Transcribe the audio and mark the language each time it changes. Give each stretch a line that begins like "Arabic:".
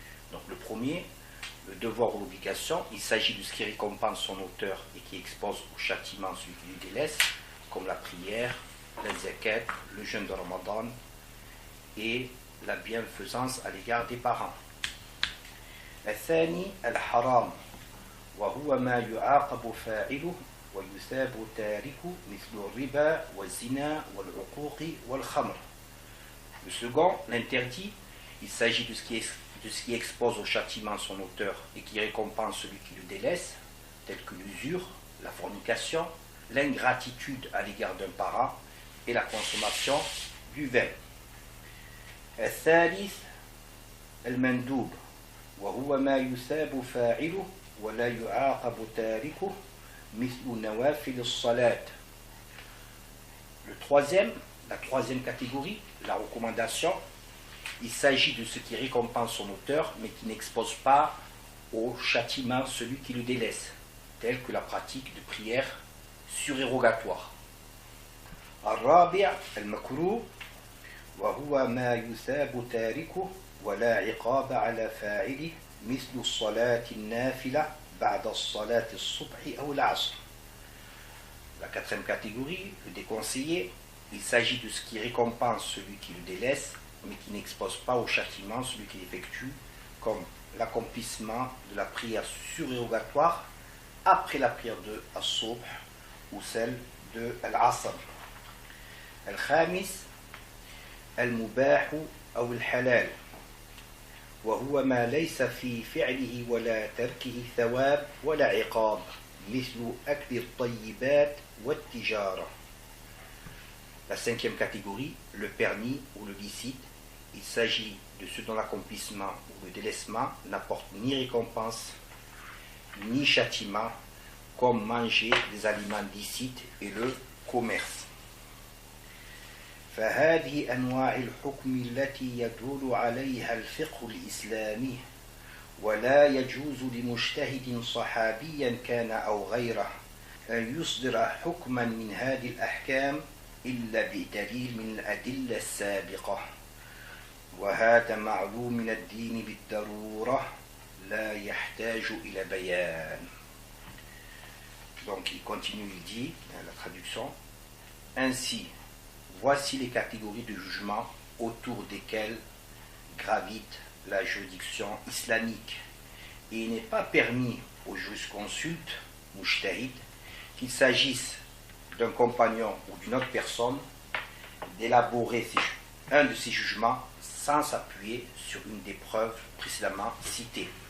French: Donc le premier, le devoir ou l'obligation, il s'agit de ce qui récompense son auteur et qui expose au châtiment celui qui lui délaisse, comme la prière, la zakat, le jeûne de Ramadan et la bienfaisance à l'égard des parents.
Arabic: الثاني الحرام وهو ما يعاقب فاعله ويثاب تاركه مثل الربا والزنا والعقوق والخمر.
French: Le second, l'interdit, il s'agit de ce qui expose au châtiment son auteur et qui récompense celui qui le délaisse, telles que l'usure, la fornication, l'ingratitude à l'égard d'un parent et la consommation du vin.
Arabic: الثالث المندوب وهو ما يثاب فاعله ولا يعاقب تاركه مثل نوافل الصلاة.
French: Le troisième, la troisième catégorie, la recommandation, il s'agit de ce qui récompense son auteur mais qui n'expose pas au châtiment celui qui le délaisse, tel que la pratique de prière surérogatoire.
Arabic: الرابع المكروه وهو ما يثاب تاركه ولا عقاب على فاعله مثل الصلاة النافلة بعد الصلاة الصبح أو العصر.
French: La quatrième catégorie, le déconseillé, il s'agit de ce qui récompense celui qui le délaisse, mais qui n'expose pas au châtiment celui qui l'effectue, comme l'accomplissement de la prière surérogatoire après la prière de As-Subh ou celle de Al-Asr.
Arabic: الخامس المباح أو الحلال وهو ما ليس في فعله ولا تركه ثواب ولا عقاب مثل أكل الطيبات والتجارة.
French: La cinquième catégorie, le permis ou le licite, il s'agit de ce dont l'accomplissement ou le délaissement n'apporte ni récompense ni châtiment, comme manger des aliments licites et le commerce.
Arabic: فهذه أنواع الحكم التي يدل عليها الفقه الإسلامي ولا يجوز لمجتهد صحابيا كان أو غيره أن يصدر حكما من هذه الأحكام إلا بدليل من الأدلة السابقة وهذا معلوم من الدين بالضرورة لا يحتاج إلى بيان.
French: Donc il continue, il dit, la traduction, ainsi, voici les catégories de jugement autour desquelles gravite la juridiction islamique. Et il n'est pas permis aux jurisconsultes, mujtahid, qu'il s'agisse d'un compagnon ou d'une autre personne, d'élaborer un de ces jugements sans s'appuyer sur une des preuves précédemment citées.